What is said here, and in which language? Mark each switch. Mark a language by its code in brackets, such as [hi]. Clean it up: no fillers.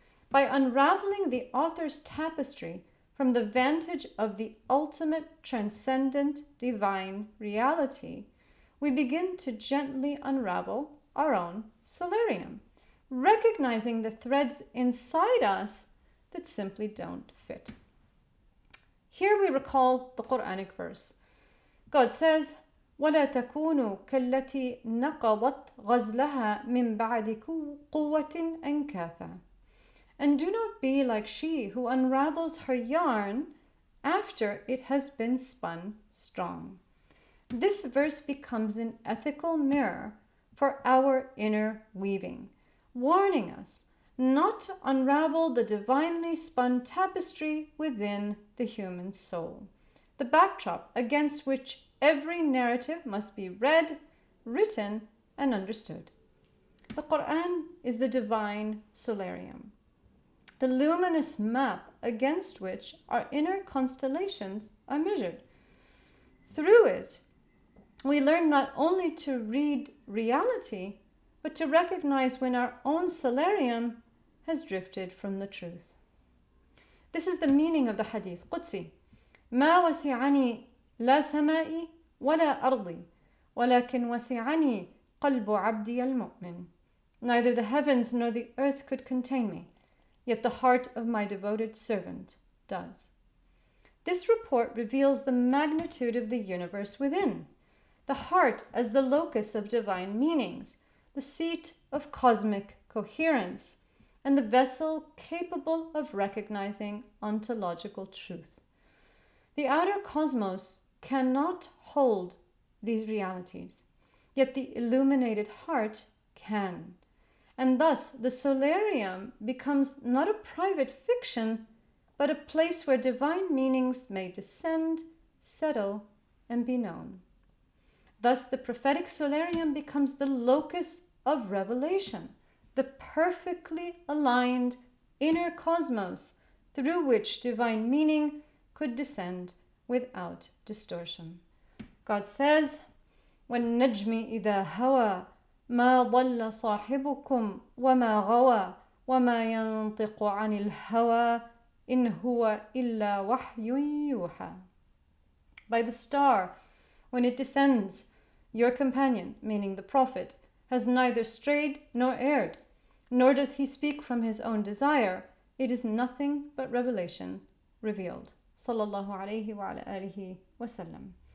[en] By unraveling the author's tapestry from the vantage of the ultimate transcendent divine reality, we begin to gently unravel our own solarium, recognizing the threads inside us that simply don't fit. Here we recall the Quranic verse. God says, [ar] وَلَا تَكُونُوا كَالَّتِي نَقَضَتْ غَزْلَهَا مِنْ بَعْدِ قُوَّةٍ أَنْكَاثًا. [en] And do not be like she who unravels her yarn after it has been spun strong. This verse becomes an ethical mirror for our inner weaving, warning us not to unravel the divinely spun tapestry within the human soul, the backdrop against which every narrative must be read, written, and understood. The Quran is the divine solarium, the luminous map against which our inner constellations are measured. Through it, we learn not only to read reality, but to recognize when our own solarium has drifted from the truth. This is the meaning of the hadith Qudsi. [ar] ما وسعني لا سمائي ولا أرضي ولكن وسعني قلب عبدي المؤمن. [en] Neither the heavens nor the earth could contain me, yet the heart of my devoted servant does. This report reveals the magnitude of the universe within, the heart as the locus of divine meanings, the seat of cosmic coherence, and the vessel capable of recognizing ontological truth. The outer cosmos cannot hold these realities, yet the illuminated heart can. And thus, the solarium becomes not a private fiction, but a place where divine meanings may descend, settle, and be known. Thus, the prophetic solarium becomes the locus of revelation, the perfectly aligned inner cosmos through which divine meaning could descend without distortion. God says, [ar] وَالنَّجْمِ إِذَا هَوَى ما ضل صاحبكم وما غوى وما ينطق عن الهوى إن هو إلا وحي يوحى. [en] By the star, when it descends, your companion, meaning the Prophet, has neither strayed nor erred, nor does he speak from his own desire. It is nothing but revelation revealed. [ar] Sallallahu alayhi wa alihi wa sallam.